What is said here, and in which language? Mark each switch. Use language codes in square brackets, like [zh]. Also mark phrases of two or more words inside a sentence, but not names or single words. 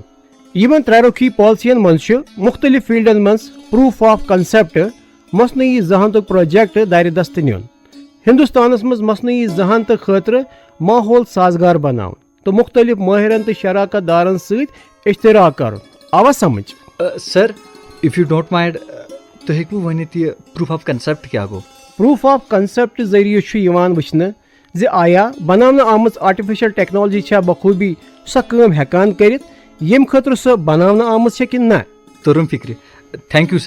[ks] یِمن 3 رُخی پالسین منٛز چھُ مُختٔلِف فیٖلڈن منٛز [en] proof of concept [ks] مصنوعی ذہانتُک پروجیکٹ دارِ دستہٕ نیُن. ہندوستانس منٛز مصنوعی ذہانتہٕ خٲطرٕ ماحول سازگار بناوُن تہٕ مُختٔلِف مٲہِرن تہٕ شراکت دارن سۭتۍ اشتراک کرُن. آوا سمجھ؟ [en] sir if you don't mind [ks] تُہۍ ہیٚکوٕ ؤنِتھ یہِ [en] proof of concept [ks] کیٛاہ گوٚو؟ [en] proof of concept [ks] ذٔریعہٕ چھُ یِوان وٕچھنہٕ زِ آیا بناونہٕ آمٕژ [en] artificial technology [ks] چھا بخوٗبی سۄ کٲم ہٮ۪کان کٔرِتھ ییٚمہِ خٲطرٕ سۄ بناونہٕ آمٕژ چھےٚ کِنہٕ نہ. تُرُن فِکرِ. [en] thank you sir.